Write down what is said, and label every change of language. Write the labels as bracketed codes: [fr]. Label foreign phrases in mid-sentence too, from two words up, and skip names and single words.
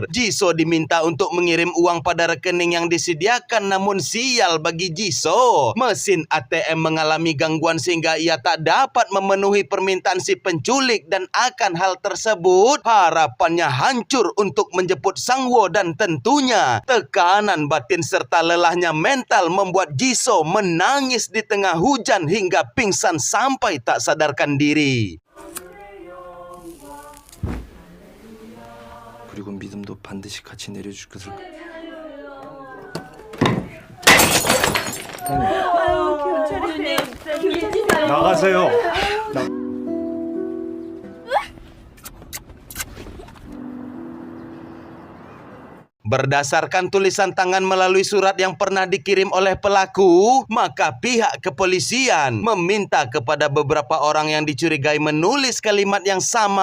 [id] Jisoo diminta untuk mengirim uang pada rekening yang disediakan, namun sial bagi Jisoo, mesin ATM mengalami gangguan sehingga ia tak dapat memenuhi permintaan si penculik, dan akan hal tersebut harapannya hancur untuk menjemput Sang-woo, dan tentunya tekanan batin serta lelahnya mental membuat Jisoo menangis di tengah hujan hingga pingsan sampai tak sadarkan diri. [ko] 그리고 믿음도 반드시 같이 내려줄 것을. 나가세요. [id] Berdasarkan tulisan tangan melalui surat yang pernah dikirim oleh pelaku, maka pihak kepolisian meminta kepada beberapa orang yang dicurigai menulis kalimat yang sama.